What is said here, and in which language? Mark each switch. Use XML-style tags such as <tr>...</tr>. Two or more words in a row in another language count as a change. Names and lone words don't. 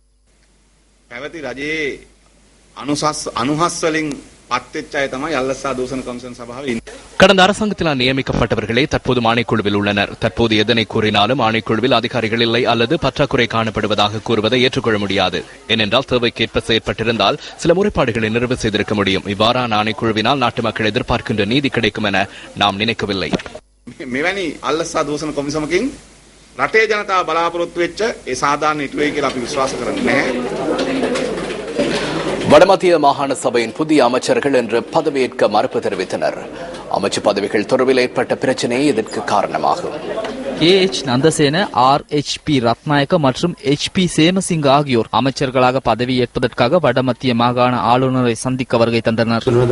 <ta>கடந்த அரசாங்கத்தினால் நியமிக்கப்பட்டவர்களே தற்போது ஆணைக்குழுவில் உள்ளனர். தற்போது எதனை கூறினாலும் ஆணைக்குழுவில் அதிகாரிகள் இல்லை அல்லது பற்றாக்குறை காணப்படுவதாக கூறுவதை ஏற்றுக்கொள்ள முடியாது. ஏனென்றால் தேவைக்கேற்ப செயற்பட்டிருந்தால் சில முறைப்பாடுகளை நிறைவு செய்திருக்க முடியும். இவ்வாறான ஆணைக்குழுவினால் நாட்டு மக்கள் எதிர்பார்க்கின்ற நீதி கிடைக்கும் என நாம் நினைக்கவில்லை.</ta> <si>මෙවැනි අල්ලසා දූෂණ කොමිසමකින් රටේ ජනතාව බලාපොරොත්තු වෙච්ච ඒ සාධාරණ ඉටුවේ කියලා අපි විශ්වාස කරන්නේ නැහැ.</si> <ta>வடமத்திய மாகாண சபையின் புதிய அமைச்சர்கள் என்று பதவியேற்க மறுப்பு தெரிவித்தனர். அமைச்சு பதவிகள் தொடர்பில் ஏற்பட்ட பிரச்சனையே இதற்கு காரணமாகும். KH நந்தசேன, RHP ரத்நாயக்க மற்றும் HP சேமசிங்க ஆகியோர் அமைச்சர்களாக பதவியேற்பதற்காக வடமத்திய மாகாண ஆளுநரை சந்திக்க வருகை தந்தனர்.</ta>